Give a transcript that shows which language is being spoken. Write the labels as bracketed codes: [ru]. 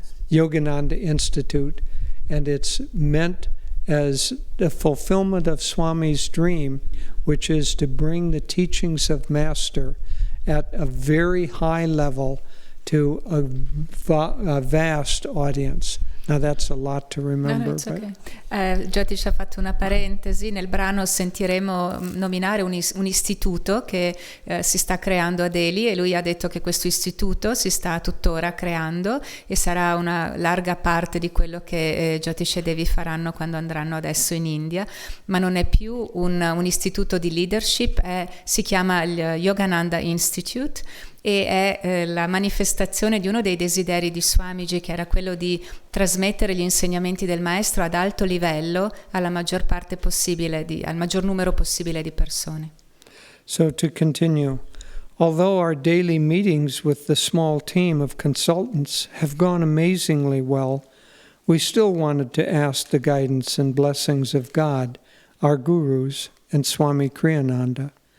[en] Yogananda Institute, and it's meant as the fulfillment of Swami's dream, which is to bring the teachings of Master at a very high level to a vast audience. Now that's a lot to remember. No, it's okay. [it] Jyotish ha fatto una parentesi. Nel brano sentiremo nominare un istituto che si sta creando a Delhi, e lui ha detto che questo istituto si sta tuttora creando e sarà una larga parte di quello che Jyotish e Devi faranno quando andranno adesso in India, ma non è più un istituto di leadership, si chiama il Yogananda Institute, e è la manifestazione di uno dei desideri di Swamiji, che era quello di trasmettere gli insegnamenti del maestro ad alto livello alla maggior parte possibile, al maggior numero possibile di persone. [en] So to continue, although our daily meetings with the small team of consultants have gone amazingly well, we still wanted to ask the guidance and blessings of God, our gurus, and Swami Kriyananda.